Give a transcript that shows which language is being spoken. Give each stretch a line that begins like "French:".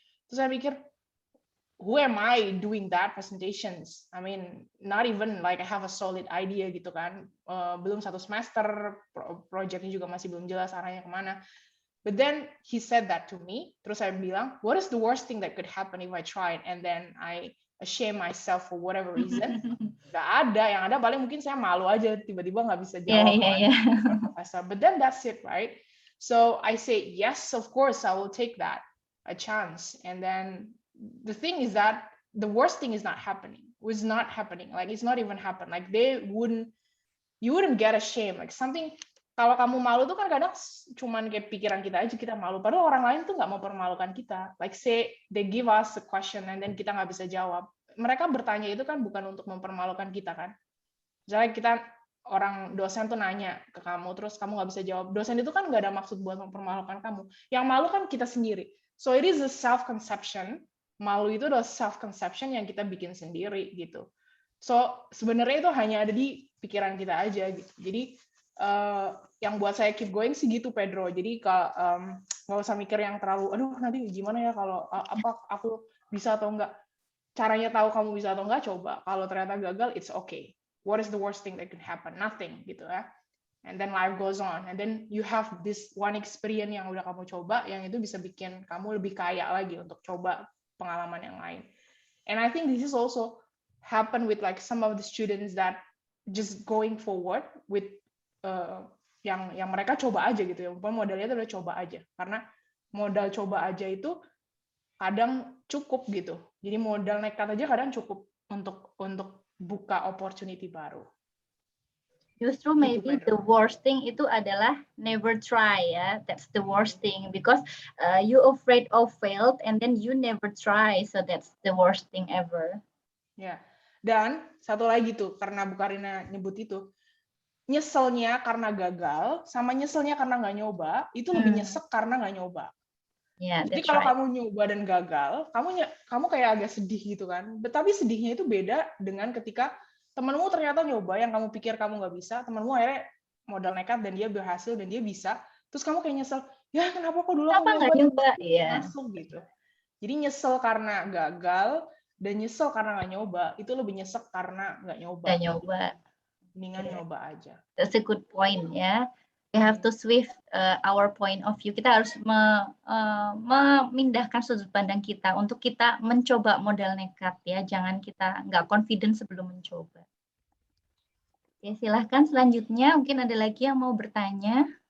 Indonesian: Terus saya pikir,
English: who am I doing that presentations? I mean, not even like I have a solid idea
Indonesian: gitu kan. Belum satu semester, projectnya juga masih belum jelas arahnya kemana.
English: But then he said that to me.
Indonesian: Terus saya bilang,
English: what is the worst thing that could happen if I tried? And then I shame myself for whatever reason.
Indonesian: Gak ada, yang ada paling mungkin saya malu aja tiba-tiba nggak bisa jawab profesor.
English: But then that's it, right? So I say yes, of course I will take that a chance. And then the thing is that the worst thing is not happening. Was not happening. Like it's not even happen. Like you wouldn't get ashamed. Like something.
Indonesian: Kalau kamu malu tuh kan kadang cuman kayak pikiran kita aja kita malu. Padahal orang lain tuh nggak mau mempermalukan kita.
English: Like say they give us a question and then
Indonesian: kita nggak bisa jawab. Mereka bertanya itu kan bukan untuk mempermalukan kita kan. Misalnya kita orang dosen tuh nanya ke kamu terus kamu nggak bisa jawab. Dosen itu kan nggak ada maksud buat mempermalukan kamu. Yang malu kan kita sendiri.
English: So it is a self-conception.
Indonesian: Malu itu adalah self-conception yang kita bikin sendiri gitu. So sebenarnya itu hanya ada di pikiran kita aja gitu. Jadi yang buat saya
English: keep going
Indonesian: sih gitu Pedro. Jadi nggak usah mikir yang terlalu, aduh nanti gimana ya kalau apa aku bisa atau enggak. Caranya tahu kamu bisa atau enggak coba. Kalau ternyata gagal,
English: it's okay. What is the worst thing that could happen? Nothing
Indonesian: gitu ya.
English: And then life goes on. And then you have this one experience
Indonesian: yang udah kamu coba, yang itu bisa bikin kamu lebih kaya lagi untuk coba pengalaman yang lain.
English: And I think this is also happen with like some of the students that just going forward with
Indonesian: yang mereka coba aja gitu ya. Modalnya itu udah coba aja. Karena modal coba aja itu kadang cukup gitu. Jadi modal nekat aja kadang cukup untuk buka opportunity baru. Justru
English: maybe the worst thing
Indonesian: itu adalah
English: never try ya. That's the worst thing because you afraid of failed and then you never try. So that's the worst thing ever.
Indonesian: Ya. Dan satu lagi tuh karena Bu Karina nyebut itu, nyeselnya karena gagal sama nyeselnya karena nggak nyoba itu lebih nyesek karena nggak nyoba.
English: Yeah,
Indonesian: jadi kalau kamu nyoba dan gagal, kamu kayak agak sedih gitu kan. Tapi sedihnya itu beda dengan ketika temanmu ternyata nyoba yang kamu pikir kamu nggak bisa, temanmu akhirnya modal nekat dan dia berhasil dan dia bisa. Terus kamu kayak nyesel, ya kenapa kok dulu aku nyoba masuk gitu. Jadi nyesel karena gagal dan nyesel karena nggak nyoba itu lebih nyesek karena nggak nyoba. Nggak nyoba. Mendingan nyoba aja.
English: That's a good point ya. We have to shift our point of view.
Indonesian: Kita harus memindahkan sudut pandang kita untuk kita mencoba modal nekat ya. Jangan kita nggak confident sebelum mencoba. Oke, silahkan selanjutnya. Mungkin ada lagi yang mau bertanya.